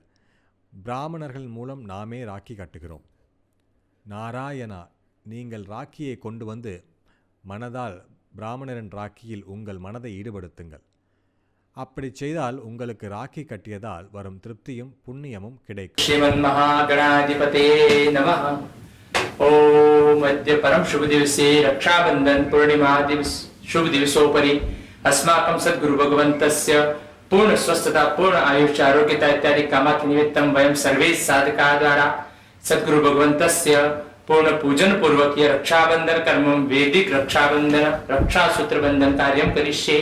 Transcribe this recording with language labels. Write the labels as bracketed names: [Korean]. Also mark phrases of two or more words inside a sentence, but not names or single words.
[Tamil] பிராமணர்கள் மூலம் நாமே ராக்கி கட்டுகிறோம். நாராயணா, நீங்கள் ராக்கியை கொண்டு வந்து மனதால் பிராமணரின் ராக்கியில் உங்கள் மனதை ஈடுபடுத்துங்கள். அப்படி செய்தால் உங்களுக்கு ராக்கி கட்டியதால் வரும் திருப்தியும் புண்ணியமும் கிடைக்கும். [Sanskrit] श्रीमन् महागणाधिपतये नमः. ओम अद्य परम शुभ दिवसे रक्षाबंधन पूर्णिमा दिवस शुभ दिवसोपरि अस्माकं सद्गुरु भगवन्तस्य पूर्ण स्वस्थता, पूर्ण आयुष्य, आरोग्यता इत्यादि कामार्थि निमित्तं वयं सर्वे साधका द्वारा सद्गुरु भगवन्तस्य पूर्ण पूजन पूर्वक यह रक्षाबंधन कर्म वैदिक रक्षाबंधन रक्षासूत्र बंधन कार्यं करिष्ये.